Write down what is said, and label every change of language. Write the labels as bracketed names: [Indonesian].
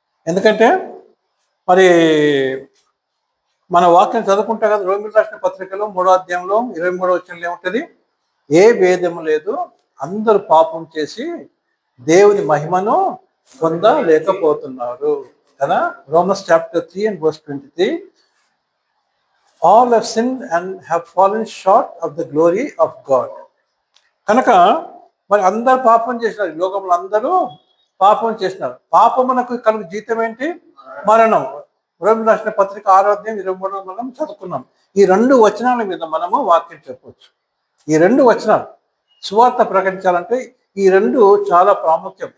[Telugu] ఎందుకంటే మరి మన వాక్యం చదువుకుంటా కదా, రోమిలకు రాసిన పత్రికలో 3వ అధ్యాయంలో 23వ వచనంలో ఏముంటుంది? ఏ భేదము లేదు, అందరూ పాపం చేసి దేవుని మహిమను పొందలేకపోతున్నారు కదా. [English] Romans chapter 3 and verse 23, all have sinned and have fallen short of the glory of God. [Telugu] కనుక మరి అందరు పాపం చేసినారు, లోకంలో అందరూ పాపం చేసినారు. పాపమునకు కలుగు జీతం ఏంటి? మరణం. రోమిలకు రాసిన పత్రిక 6వ అధ్యాయం 23వ మనం చదువుకున్నాం. ఈ 2 వచనాల మీద మనము వాక్యం చెప్పవచ్చు. ఈ 2 వచనాలు సువార్త ప్రకటించాలంటే ఈ 2 చాలా ప్రాముఖ్యం.